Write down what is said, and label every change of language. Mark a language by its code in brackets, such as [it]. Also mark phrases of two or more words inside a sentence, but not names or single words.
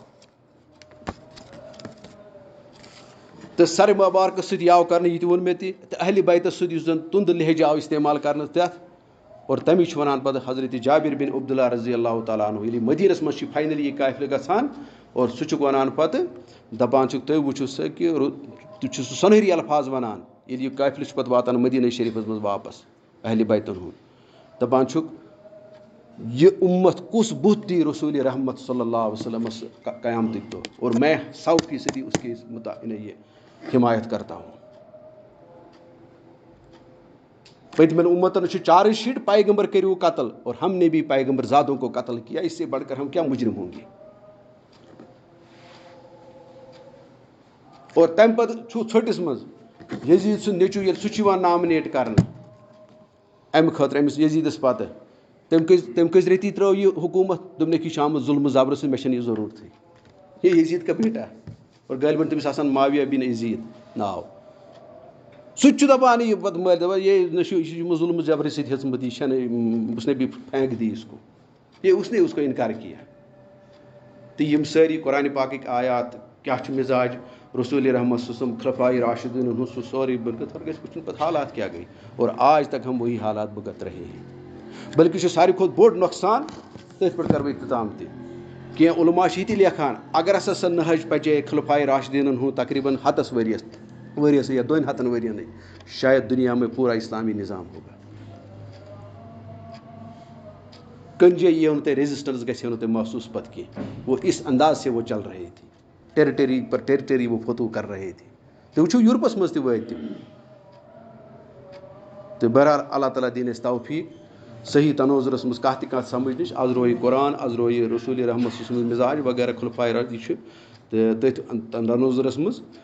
[ks] تہٕ سرِ مبارکس سۭتۍ یہِ آو کرنہٕ یہِ تہِ ووٚن مےٚ تہِ تہٕ اہلِ بیتَس سۭتۍ یُس زَن تُنٛد لہجہ آو اِستعمال کرنہٕ تَتھ اور تَمی چھُ وَنان پَتہٕ حضرتِ جابر بِن عبداللہ رضی اللہ تعالیٰ عنہ ییٚلہِ مدیٖنَس منٛز چھِ فاینٔلی یہِ قافلہٕ گژھان اور سُہ چھُکھ وَنان پَتہٕ دَپان چھُکھ تُہۍ وٕچھِو سا کہِ تہِ چھُ سُہ سۄنہری الفاظ وَنان ییٚلہِ یہِ قافلہٕ چھُ پَتہٕ واتان مدیٖنہ شریٖفَس منٛز واپَس اہلِ بیتَن ہُنٛد دَپان چھُکھ یہِ اُمت کُس بُتھ دی رسوٗلِ رحمت صلی اللہ علیہ وسلمس قیامتٕکۍ دۄہ [ur] اور میں 100% اس کے یہ حمایت کرتا ہوں [ks] پٔتمٮ۪ن اُمتن چھُ چارج شیٖٹ پیغمبر کٔرِو قتل [ur] اور ہم نے بھی پیغمبر زادوں کو قتل کیا اس سے بڑھ کر ہم کیا مجرم ہوں گے [ks] اور تَمہِ پَتہٕ چھُ ژھٔٹِس منٛز یزیٖد سُنٛد نیٚچوٗ ییٚلہِ سُہ چھُ یِوان نامنیٹ کرنہٕ اَمہِ خٲطرٕ أمِس یزیٖدَس پَتہٕ تٔمۍ کٔژِ رٮ۪تی ترٲو یہِ حکوٗمت دوٚپنَکھ یہِ چھُ آمُت ظُلمہٕ زبرٕ سۭتۍ مےٚ چھَنہٕ یہِ ضروٗرتھٕے یہِ [ur] یزیٖد کا بیٹا [ks] اور غالباً تٔمِس آسان معاویہ بِن یزیٖد ناو سُہ تہِ چھُ دَپان یہِ پَتہٕ مٲلۍ دَپان یہِ نہ چھُ یہِ چھُ یِمو ظُلمہٕ زبرٕ سۭتۍ ہیٚژمٕژ یہِ چھَنہٕ [ur] اس نے بھی پھینک دی اس کو یہ اس نے اس کو اِنکار کیا [ks] تہٕ یِم سٲری قرآنِ پاکٕکۍ آیات کیٛاہ چھُ مِزاج رسوٗلِ رحمت سُسم خلفائے راشدیٖنَن ہُنٛد سُہ سورُے بٔرکت گژھِ وٕچھُن پَتہٕ حالات کیٛاہ گٔے [ur] اور آج تک ہم وہی حالات بُگت رہے ہیں [ks] بلکہِ چھُ ساروی کھۄتہٕ بوٚڑ نۄقصان تٔتھۍ پٮ۪ٹھ کَرٕ بہٕ اِختِتام تہِ کینٛہہ عُلما چھِ یہِ تہِ لیکھان اگر ہسا سۄ نہج پَچے خلفائے راشدیٖنَن ہُنٛد تقریٖباً 100 ؤریَس یا 200 ؤرِیَنٕے شاید [ur] دُنیا میں پوٗرا اِسلامی نظام ہوگا [ks] کُنہِ جایہِ یِیو نہٕ تۄہہِ ریزِسٹنس گژھِ ہو نہٕ تۄہہِ محسوٗس پَتہٕ کینٛہہ [ur] وہ اِس انداز سے وہ چل رہے تھے [ks] ٹیرِٹری پر ٹیرِٹری وہ فتوٗ کر رہے تھے تُہۍ وٕچھِو یوٗرپَس منٛز تہِ وٲتۍ تِم تہٕ بہرحال اللہ تعالیٰ دِیِن اَسہِ توفیٖق صحیح تنوظُرَس منٛز کانٛہہ تہِ کانٛہہ سَمجھنٕچ آز رویہِ قرآن آز رویہِ رسوٗلِ رحمت سُنٛد مِزاج وغیرہ خلفائے یہِ چھُ تہٕ تٔتھۍ تنوظُرَس منٛز